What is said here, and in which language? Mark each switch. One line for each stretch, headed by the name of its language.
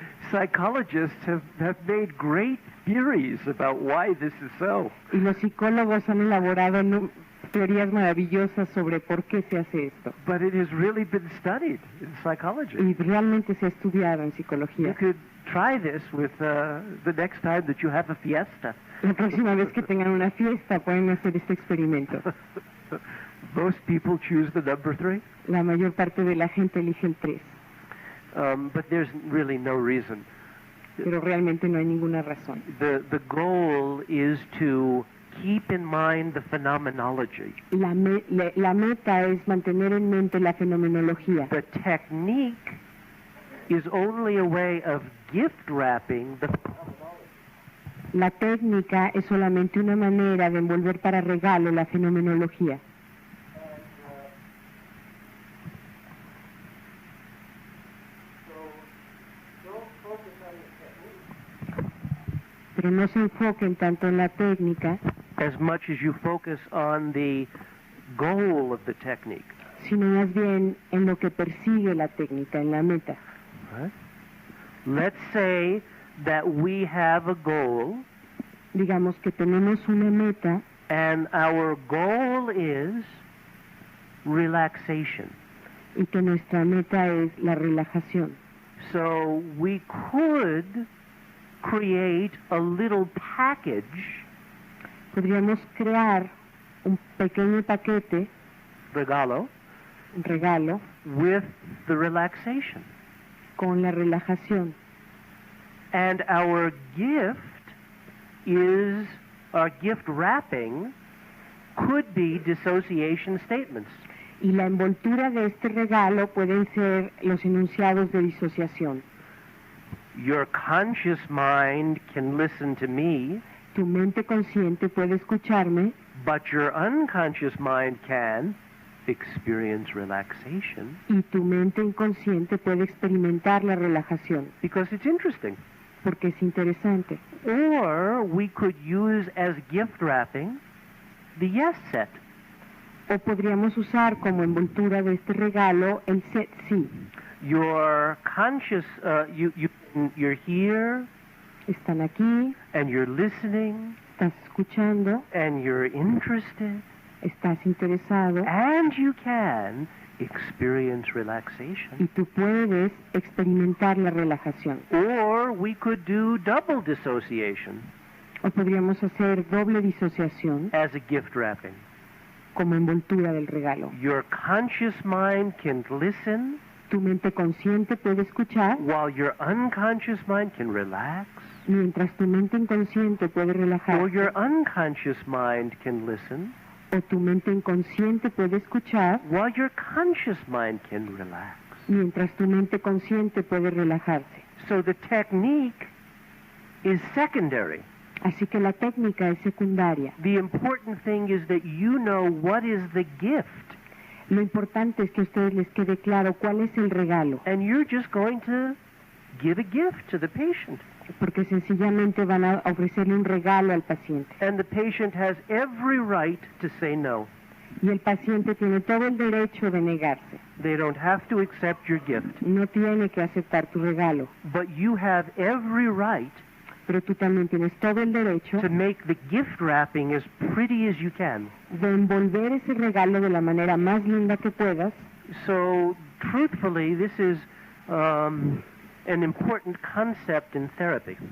English: Psychologists have made great theories about why this is so.
Spanish: Y los psicólogos han elaborado teorías maravillosas sobre por qué se hace esto.
English: But it has really been studied in psychology.
Spanish: Y realmente se ha estudiado en
English: You
Spanish: psicología.
English: could try this with the next time that you have a fiesta.
Spanish: La próxima vez que tengan una fiesta pueden hacer este experimento.
English: Most people choose the number 3,
Spanish: La mayor parte de la gente elige el 3,
English: but there's really no reason.
Spanish: pero realmente no hay ninguna razón.
English: The goal is to keep in mind the phenomenology.
Spanish: La meta es mantener en mente la fenomenología.
English: The technique is only a way of gift wrapping the
Spanish: La técnica es solamente una manera de envolver para regalo la fenomenología. Pero no se enfoquen tanto en la técnica,
English: as much as you focus on the goal of the technique.
Spanish: sino más bien en lo que persigue la técnica, en la meta.
English: Right? Let's say that we have a goal,
Spanish: Digamos que tenemos una meta
English: and our goal is relaxation.
Spanish: y que nuestra meta es la relajación.
English: So we could create a little package,
Spanish: Podríamos crear un pequeño paquete, regalo, un regalo,
English: with the relaxation.
Spanish: con la relajación.
English: And our gift wrapping could be dissociation statements.
Spanish: Y la envoltura de este regalo pueden ser los enunciados de disociación.
English: Your conscious mind can listen to me,
Spanish: Tu mente consciente puede escucharme,
English: but your unconscious mind can experience relaxation
Spanish: y tu mente inconsciente puede experimentar la relajación,
English: because it's interesting.
Spanish: porque es interesante.
English: Or we could use as gift wrapping the yes set.
Spanish: O podríamos usar como envoltura de este regalo el set sí.
English: Your conscious, you're here
Spanish: Están aquí,
English: and you're listening
Spanish: estás escuchando,
English: and you're interested
Spanish: estás interesado
English: and you can experience relaxation.
Spanish: y tú puedes experimentar la relajación.
English: Or we could do double dissociation
Spanish: O podríamos hacer doble disociación
English: as a gift wrapping.
Spanish: como envoltura del regalo.
English: Your conscious mind can listen
Spanish: Tu mente consciente puede escuchar
English: while your unconscious mind can relax
Spanish: Mientras tu mente inconsciente puede
English: or
Spanish: relajarse,
English: your unconscious mind can listen,
Spanish: o tu mente inconsciente puede escuchar,
English: while your conscious mind can relax.
Spanish: mientras tu mente consciente puede relajarse.
English: So the technique is secondary.
Spanish: Así que la técnica es secundaria.
English: The important thing is that you know what is the gift,
Spanish: Lo importante es que a ustedes les quede claro cuál es el regalo,
English: and you're just going to give a gift to the patient.
Spanish: porque sencillamente van a ofrecerle un regalo al paciente.
English: And the patient has every right to say no.
Spanish: Y el paciente tiene todo el derecho de negarse.
English: They don't have to accept your gift,
Spanish: No tiene que aceptar tu regalo,
English: but you have every right
Spanish: pero tú también tienes todo el derecho
English: to make the gift wrapping as pretty as you can.
Spanish: de envolver ese regalo de la manera más linda que puedas.
English: So, truthfully, this is an important concept in therapy.